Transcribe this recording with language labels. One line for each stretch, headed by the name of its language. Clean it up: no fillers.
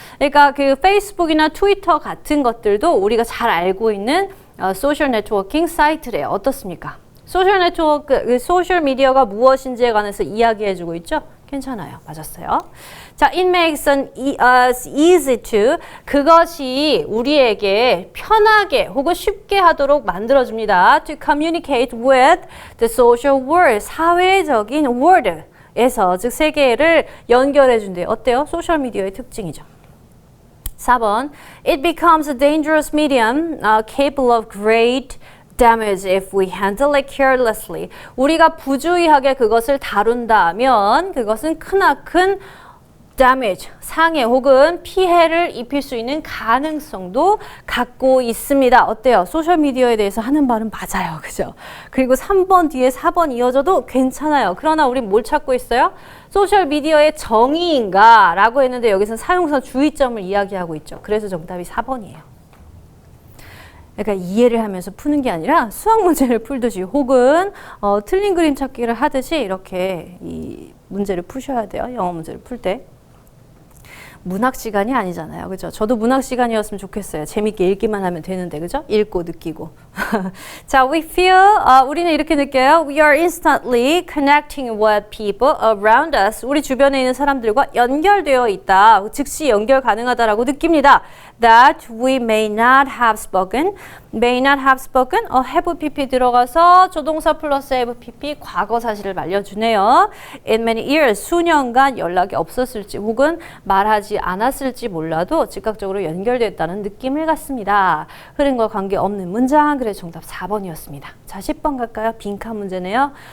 Korean: 그러니까 그 페이스북이나 트위터 같은 것들도 우리가 잘 알고 있는 소셜 네트워킹 사이트래요. 어떻습니까? 소셜 네트워크, 소셜 미디어가 무엇인지에 관해서 이야기해주고 있죠? 괜찮아요. 맞았어요. 자,
English: it makes us easy to,
Korean: 그것이 우리에게 편하게 혹은 쉽게 하도록 만들어줍니다.
English: To communicate with the social world, 사회적인 world에서,
Korean: 즉 세계를 연결해준대요. 어때요? 소셜미디어의 특징이죠.
English: 4번, it becomes a dangerous medium capable of great damage if we handle it carelessly.
Korean: 우리가 부주의하게 그것을 다룬다면 그것은 크나큰 damage, 상해 혹은 피해를 입힐 수 있는 가능성도 갖고 있습니다. 어때요? 소셜미디어에 대해서 하는 말은 맞아요. 그죠? 그리고 3번 뒤에 4번 이어져도 괜찮아요. 그러나 우린 뭘 찾고 있어요? 소셜미디어의 정의인가? 라고 했는데 여기서는 사용사 주의점을 이야기하고 있죠. 그래서 정답이 4번이에요. 그러니까 이해를 하면서 푸는 게 아니라 수학 문제를 풀듯이 혹은 틀린 그림 찾기를 하듯이 이렇게 이 문제를 푸셔야 돼요. 영어 문제를 풀 때. 문학 시간이 아니잖아요. 그죠? 저도 문학 시간이었으면 좋겠어요. 재밌게 읽기만 하면 되는데, 그죠? 읽고 느끼고. 자,
English: we feel,
Korean: 우리는 이렇게 느껴요.
English: We are instantly connecting with people around us.
Korean: 우리 주변에 있는 사람들과 연결되어 있다. 즉시 연결 가능하다라고 느낍니다.
English: That we may not have spoken. May not have spoken.
Korean: have pp 들어가서 조동사 플러스 have pp 과거 사실을 알려주네요.
English: In many years,
Korean: 수년간 연락이 없었을지 혹은 말하지 않았을지 몰라도 즉각적으로 연결됐다는 느낌을 갖습니다. 흐름과 관계없는 문장. 그래서 정답 4번이었습니다. 자, 10번 갈까요? 빈칸 문제네요.